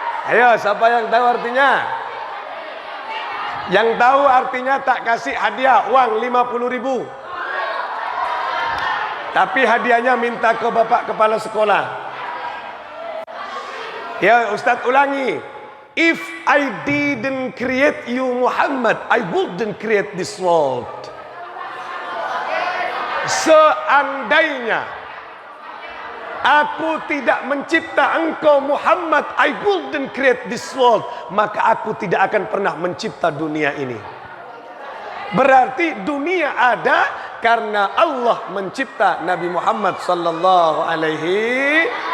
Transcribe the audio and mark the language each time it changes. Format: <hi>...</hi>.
<id>Ayo, siapa yang tahu artinya? Yang tahu artinya tak kasih hadiah uang 50.000. Tapi hadiahnya minta ke Bapak Kepala Sekolah. Ya, Ustadz ulangi.</id> <en>If I didn't create you Muhammad, I wouldn't create this world.</en> <id>Seandainya aku tidak mencipta engkau Muhammad,</id> <en>I wouldn't create this world,</en> <id>maka aku tidak akan pernah mencipta dunia ini. Berarti dunia ada karena Allah mencipta Nabi Muhammad sallallahu alaihi.</id>